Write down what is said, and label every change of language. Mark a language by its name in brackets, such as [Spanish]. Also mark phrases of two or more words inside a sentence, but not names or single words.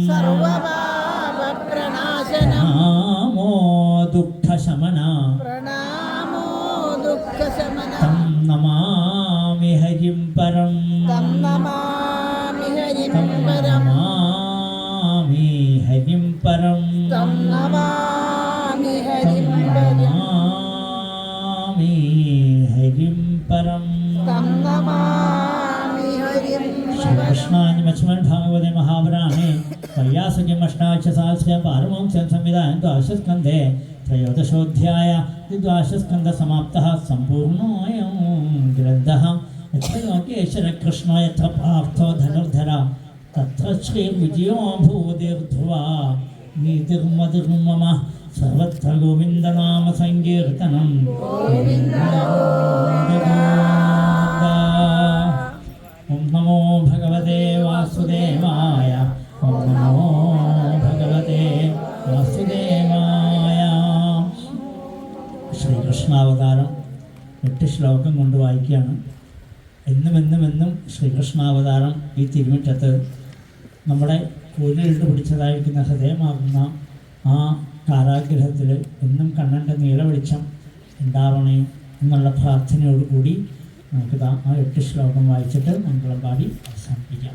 [Sanskrit] പ്രണാമോ ദുഃഖശമന തം നമാമി ഹരിം പരം തം നമാമി ഹരിം പരം ഹരിം പരം. ശ്രീകൃഷ്ണായ മച്ഛമൻ ഭാഗവതേ മഹാപുരാണേ വൈയാസകിമഷ്ടാക്ഷസഹസ്രം പാരമഹംസ്യം സംവിധാനം ദ്വാദശസ്കന്ധേ ത്രയോദശോധ്യായ ദ്വാദശസ്കന്ധസമാപ്തഃ सम्पूर्णोऽयं ग्रन्थः यत्र योगेश्वर कृष्णो यत्र पार्थो धनुर्धर तत्र श्रीर्विजयो भूतिर्ध्रुवा नीतिर्मधुर्मम सर्वत्र गोविन्दनाम सङ्कीर्तनं ॐ नमो भगवते वासुदेवाय ॐ नमो भगवते वासुदेवाय. [Malayalam] ശ്രീകൃഷ്ണാവതാരം 8 ശ്ലോകം കൊണ്ട് വായിക്കുകയാണ്. എന്നും ശ്രീകൃഷ്ണാവതാരം ഈ തിരുമുറ്റത്ത് നമ്മുടെ കൂരിലിട്ട് പിടിച്ചതായിരിക്കുന്ന ഹൃദയമാകുന്ന ആ കാരാഗ്രഹത്തിൽ എന്നും കണ്ണൻ്റെ നീലവെളിച്ചം ഉണ്ടാവണേ എന്നുള്ള പ്രാർത്ഥനയോടുകൂടി നമുക്കിതാ ആ 8 ശ്ലോകം വായിച്ചിട്ട് മംഗളം പാടി അവസാനിപ്പിക്കാം.